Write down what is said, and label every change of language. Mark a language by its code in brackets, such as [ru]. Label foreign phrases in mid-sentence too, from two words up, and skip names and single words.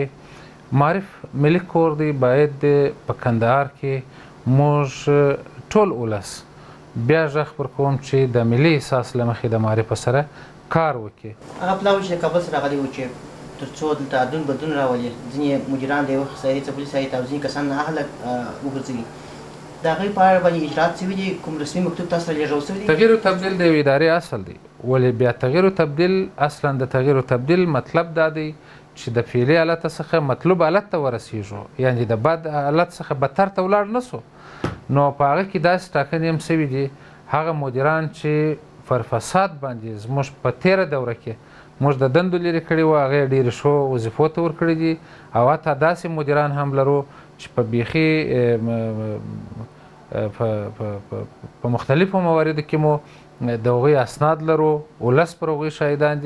[ps] معارف ملي کور دی، باید په کندهار کې موږ ټول ولس بیا غږ پر کوم چې د ملي احساس له مخې د معارف سره کار وکړي. هغه پلاوي چې د کابل څخه راغلي وو چې تر څو دلته عدون بدلون راولي، ځینې مدیران د یوه اقتصادي څپلي سایت او ځینې کسان نااهله وګرځوي، د هغوی په اړه باندې اجرات شوي دي؟ کوم رسمي مکتوب تاسو ته لېږل شوی دی؟ تغییر و تبدیل د یوې ادارې اصل دی، ولې بیا تغییر و تبدیل اصلا د تغییر و تبدیل مطلب دا دی چې د فعلي حالت څخه مطلوب حالت ته ورسیږو، یعنې د بد حالت څخه بدتر ته ولاړ نه سو. نو په هغه کې داسې ټاکنې هم سوي دي هغه مدیران چې پر فساد باندې زموږ په تېره دوره کې موږ د دندو لرې کړي وو، هغه یې ډېرې ښو وظیفو ته ورکړي دي، او حتی داسې مدیران هم لرو چې په بیخي په مختلفو مواردو کې مو د هغوی اسناد لرو، ولس پر هغوی شاهدان دي.